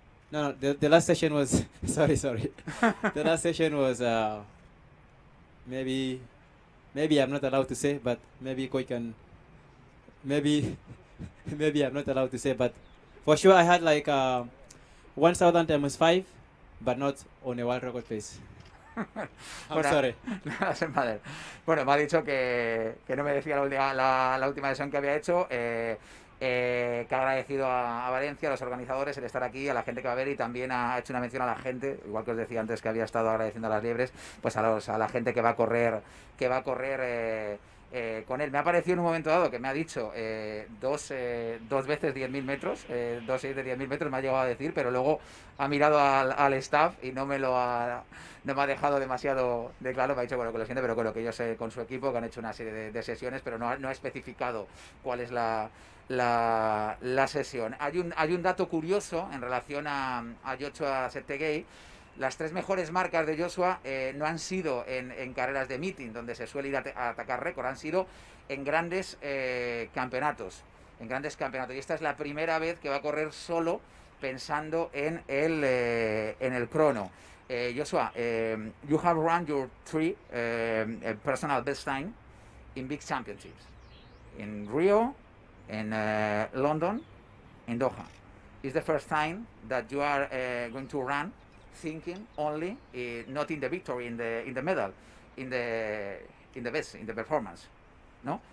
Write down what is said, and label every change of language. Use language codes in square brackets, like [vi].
[en] No, the last session was sorry. The last session was maybe I'm not allowed to say, but maybe Koi can maybe I'm not allowed to say, but for sure I had like 1,000 times 5, but not on a world record pace. I'm sorry. [es] Bueno, me ha dicho que no me decía la última sesión que había hecho, que ha agradecido a Valencia, a los organizadores, el estar aquí, a la gente que va a ver, y también ha hecho una mención a la gente, igual que os decía antes que había estado agradeciendo a las liebres, pues a la gente que va a correr con él. Me ha parecido en un momento dado que me ha dicho dos veces 10.000 metros, 2 6 de 10.000 metros me ha llegado a decir, pero luego ha mirado al staff y no me ha dejado demasiado de claro. Me ha dicho, bueno, que lo siento, pero con lo que ellos con su equipo, que han hecho una serie de sesiones, pero no ha especificado cuál es la sesión. Hay un dato curioso en relación a Joshua Cheptegei. Las 3 mejores marcas de Joshua no han sido en carreras de meeting, donde se suele ir a atacar récord, han sido en grandes campeonatos. Y esta es la primera vez que va a correr solo pensando en el crono. [en] Joshua, you have run your 3 personal best time in big championships. In Rio, in London, in Doha. It's the first time that you are going to run thinking only not in the victory, in the medal, in the best, in the performance. No?